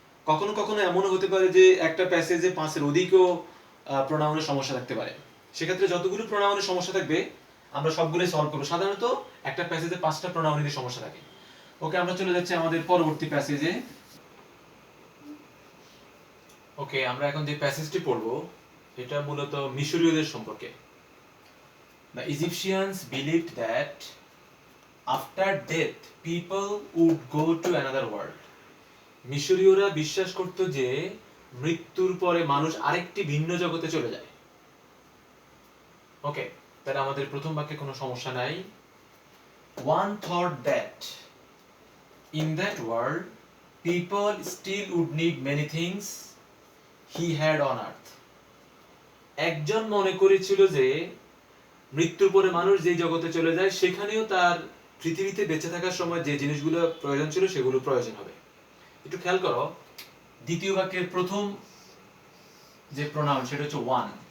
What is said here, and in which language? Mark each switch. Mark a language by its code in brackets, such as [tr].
[bn] কখনো কখনো এমনও হতে পারে যে একটা প্যাসেজে 5-এর অধিকও প্রোনাউনের সমস্যা থাকতে পারে, সেক্ষেত্রে যতগুলো প্রোনাউনের সমস্যা থাকবে আমরা সবগুলোই সলভ করবো। সাধারণত একটা প্যাসেজে 5টা প্রোনাউনেরই সমস্যা থাকে। ওকে, আমরা চলে যাচ্ছি আমাদের পরবর্তী প্যাসেজে। ওকে, আমরা এখন যে প্যাসেজটি পড়বো এটা মূলত মিশরীয়দের সম্পর্কে। [en] The Egyptians believed that after death people would go to another world. [bn] মিশরীয়রা বিশ্বাস করত যে মৃত্যুর পরে মানুষ আরেকটি ভিন্ন জগতে চলে যায়। ওকে, তাহলে আমাদের প্রথম বাক্যে কোনো সমস্যা নাই। [en] One thought that in that world people still would need many things he had on earth. [bn] একজন মনে করেছিল যে মৃত্যুর পরে মানুষ যেই জগতে চলে যায় সেখানেও তার পৃথিবীতে বেঁচে থাকার সময় যে জিনিসগুলো প্রয়োজন ছিল সেগুলো প্রয়োজন হবে। একটু খেয়াল করো, দ্বিতীয় বাক্যের প্রথম যে প্রোনাউন সেটা হচ্ছে ওয়ান।